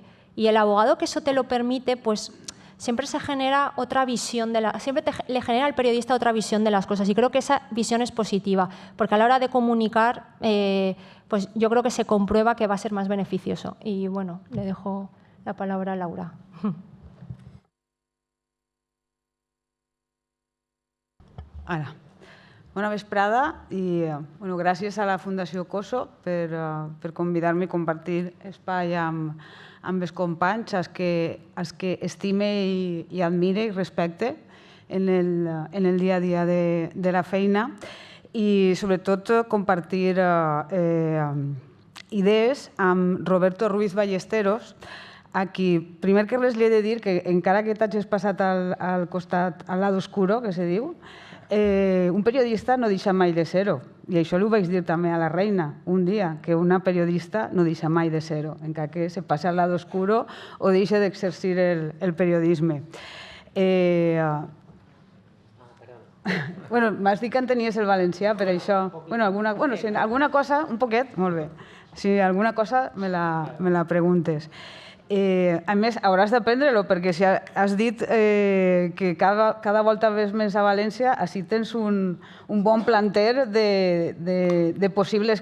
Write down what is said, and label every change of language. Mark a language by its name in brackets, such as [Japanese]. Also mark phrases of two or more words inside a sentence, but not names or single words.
[Spanish] Y el abogado que eso te lo permite, pues siempre se genera otra visión, siempre le genera al periodista otra visión de las cosas. Y creo que esa visión es positiva, porque a la hora de comunicar, pues yo creo que se comprueba que va a ser más beneficioso. Y bueno, le dejo la palabra a Laura. [Catalan] Ara. Bona vesprada i gràcies a la Fundació COSO per convidar-me a compartir espai amb els companys, els que estime i admire i respecte en el dia a dia de la feina i sobretot compartir idees amb Roberto Ruiz Ballesteros, a qui, primer que res, li he de dir que encara que t'hagis passat al costat, [Spanish] al lado oscuro, [Catalan] que se diu, un periodista no deixa mai de ser-ho. I això ho vaig dir també a la reina un dia, que una periodista no deixa mai de ser-ho, encara que se passi [Spanish] al lado oscuro [Catalan] o deixa d'exercir el periodisme. M'has dit que entenies el valencià, per això. Si alguna cosa, un poquet, molt bé. Si alguna cosa me la preguntes. A més, hauràs d'aprendre-lo, perquè si has dit que cada volta ves més a València, així tens un bon planter de possibles